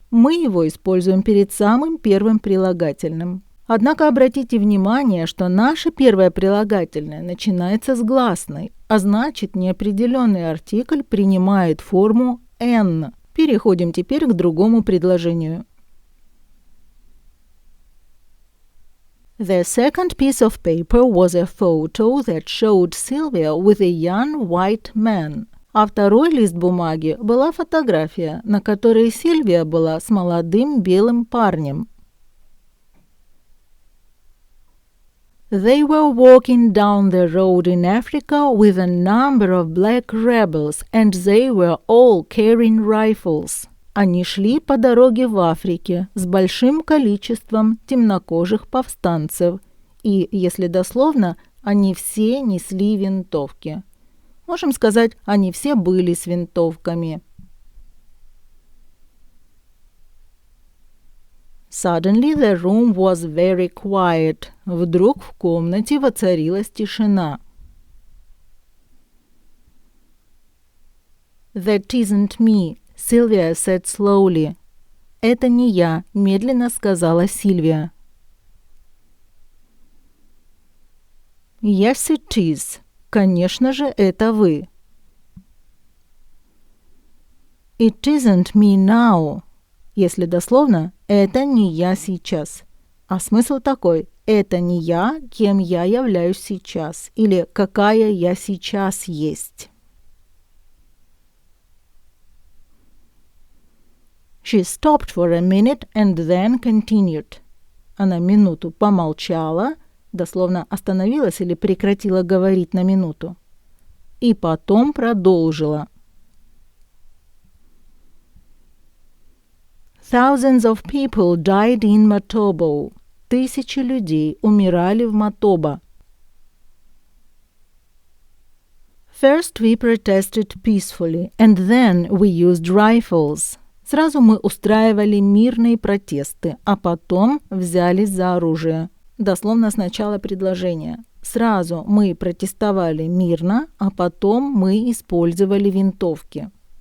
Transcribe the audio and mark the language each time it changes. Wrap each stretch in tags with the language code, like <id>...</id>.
<ru>Мы его используем перед самым первым прилагательным. Однако обратите внимание, что наше первое прилагательное начинается с гласной, а значит неопределенный артикль принимает форму «n». Переходим теперь к другому предложению.</ru> <en>The second piece of paper was a photo that showed Sylvia with a young white man.</en> <ru>А второй лист бумаги была фотография, на которой Сильвия была с молодым белым парнем.</ru> <en>They were walking down the road in Africa with a number of black rebels, and they were all carrying rifles.</en> <ru>Они шли по дороге в Африке с большим количеством темнокожих повстанцев, и, если дословно, они все несли винтовки. Можем сказать, они все были с винтовками.</ru> <en>Suddenly the room was very quiet.</en> <ru>Вдруг в комнате воцарилась тишина.</ru> <en>That isn't me, Sylvia said slowly.</en> <ru>Это не я, медленно сказала Сильвия.</ru> <en>Yes, it is.</en> <ru>Конечно же, это вы.</ru> <en>It isn't me now.</en> <ru>Если дословно, это не я сейчас. А смысл такой: это не я, кем я являюсь сейчас, или какая я сейчас есть.</ru> <en>She stopped for a minute and then continued.</en> <ru>Она минуту помолчала, дословно остановилась или прекратила говорить на минуту, и потом продолжила.</ru> <en>Thousands of people died in Matobo.</en> <ru>Тысячи людей умирали в Матоба.</ru> <en>First we protested peacefully, and then we used rifles.</en> <ru>Сразу мы устраивали мирные протесты, а потом взялись за оружие. Дословно с начала предложения. Сразу мы протестовали мирно, а потом мы использовали винтовки.</ru>